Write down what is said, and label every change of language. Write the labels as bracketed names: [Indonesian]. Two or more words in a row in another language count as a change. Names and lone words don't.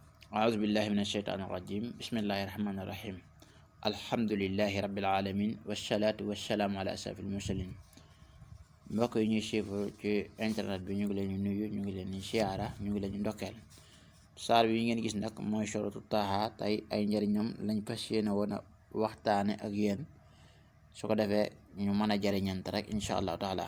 [Arabic] أعوذ بالله من الشيطان الرجيم بسم الله الرحمن الرحيم الحمد لله رب العالمين والصلاة والسلام على أشرف المرسلين. [Wolof] mbokk yi ñuy suivre ci internet bi ñu ngi leen di nuyu, ñu ngi leen di siyaara, ñu ngi leen di ndokkeel. saar bi yi ngeen gis nag mooy suratu Taaha. tey ay njëriñam lañ fas yéene woon a waxtaane ak yéen, su ko defee ñu mën a jëriñante rek [Arabic] إن شاء الله تعالى.